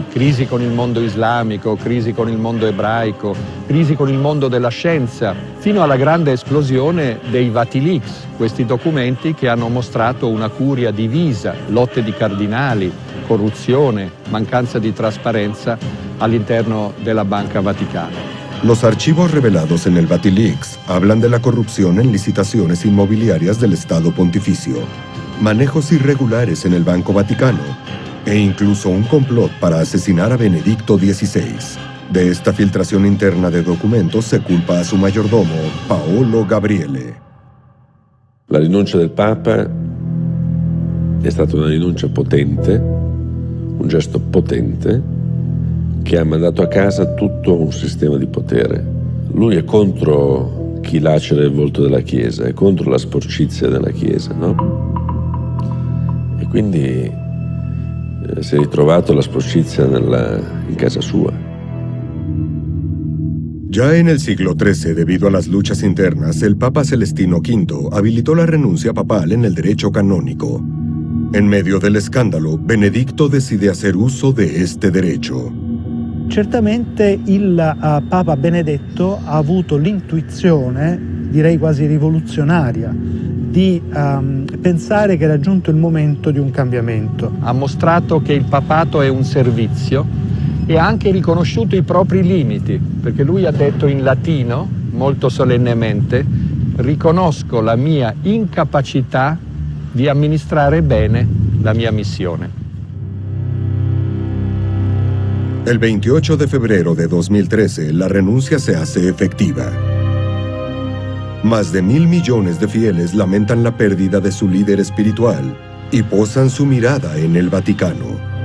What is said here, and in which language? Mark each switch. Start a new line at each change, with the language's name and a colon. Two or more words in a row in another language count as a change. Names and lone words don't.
Italian: Crisi con il mondo islamico, crisi con il mondo ebraico, crisi con il mondo della scienza, fino alla grande esplosione dei Vatilix, questi documenti che hanno mostrato una curia divisa, lotte di cardinali, corruzione, mancanza di trasparenza all'interno della Banca Vaticana.
Spanish: Los archivos revelados en el Vatilix hablan de la corrupción en licitaciones inmobiliarias del Estado Pontificio, manejos irregulares en el Banco Vaticano e incluso un complot para asesinar a Benedicto XVI. De esta filtración interna de documentos se culpa a su mayordomo, Paolo Gabriele.
Italian: La rinuncia del Papa è stata una rinuncia potente, un gesto potente, che ha mandato a casa tutto un sistema di potere. Lui è contro chi lacera il volto della Chiesa, è contro la sporcizia della Chiesa, no? E quindi si è ritrovato la sporcizia in casa sua.
Spanish: Ya en el siglo XIII, debido a las luchas internas, el Papa Celestino V habilitó la renuncia papal en el derecho canónico. En medio del escándalo, Benedicto decide hacer uso de este derecho.
Italian: Certamente il Papa Benedetto ha avuto l'intuizione, direi quasi rivoluzionaria, di pensare che era giunto il momento di un cambiamento. Ha mostrato che il papato è un servizio e ha anche riconosciuto i propri limiti, perché lui ha detto in latino, molto solennemente, riconosco la mia incapacità di amministrare bene la mia missione.
Spanish: El 28 de febrero de 2013, la renuncia se hace efectiva. Más de 1.000 millones de fieles lamentan la pérdida de su líder espiritual y posan su mirada en el Vaticano.